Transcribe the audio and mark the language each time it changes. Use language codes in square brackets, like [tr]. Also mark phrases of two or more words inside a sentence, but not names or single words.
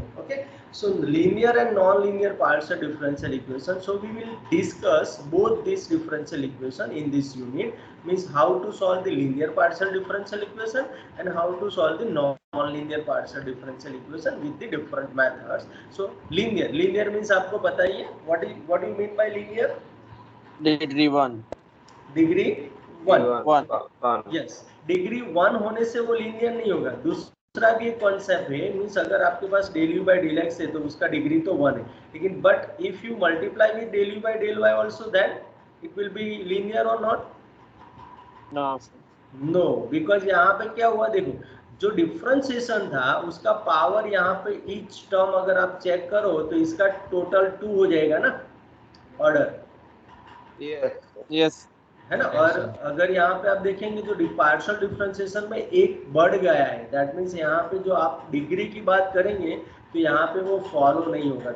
[en] Okay, so linear and non-linear partial differential equation. So we will discuss both these differential equation in this unit. Means how to solve the linear partial differential equation and how to solve the non-linear partial differential equation with the different methods. So linear means [hi] आपको पता ही है, [en] what do you mean by linear? Degree 1. Degree 1. 1. Yes, [hi] डिग्री 1 होने से वो लीनियर नहीं होगा. दूसरा भी एक कॉन्सेप्ट है, मीन्स अगर आपके पास [en] del u by del x [hi] है तो उसका डिग्री तो 1 है, लेकिन [en] but if you multiply with del u by del y also, then it will be linear or not? [hi] No, because यहाँ पे क्या हुआ देखो, जो डिफरेंशिएशन था उसका पावर यहाँ पे [en] each term [hi] अगर आप चेक करो तो इसका टोटल 2 हो जाएगा ना ऑर्डर. [en] Yes. [hi] है ना. और अगर यहाँ पे आप देखेंगे जो [en] partial differentiation [hi] में एक बढ़ गया है, [en] that means [hi] यहाँ पे जो आप डिग्री की बात करेंगे तो यहाँ पे वो फॉलो नहीं होगा.